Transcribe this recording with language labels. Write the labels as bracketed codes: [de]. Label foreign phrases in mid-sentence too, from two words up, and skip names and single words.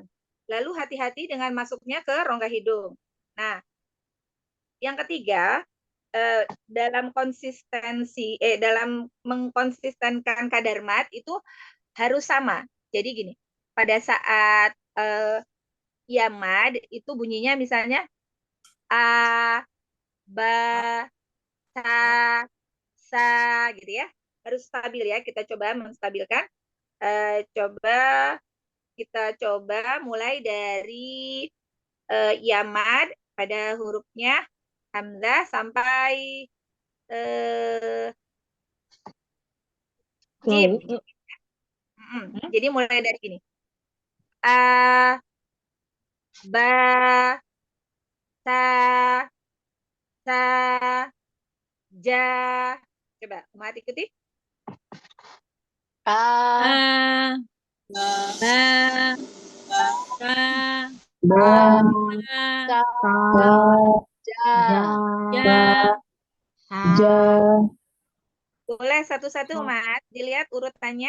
[id] Lalu hati-hati dengan masuknya ke rongga hidung. Nah, yang ketiga dalam dalam mengkonsistenkan kadar mat itu harus sama. Jadi gini, pada saat ya mad itu bunyinya misalnya [ar] أ ب ث ث [id] gitu ya. Harus stabil ya. Kita coba menstabilkan. Coba kita coba mulai dari yamad pada hurufnya hamzah sampai jim. Wow. Jadi mulai dari ini. [ar] أ ب ث ث ج. [id] Coba, Umat ikuti. [ar] A, A, Ba, Ba, Ba, ba, Ba, sa, ja, Ja, ja. [id] Boleh satu-satu, Umat. Dilihat urutannya.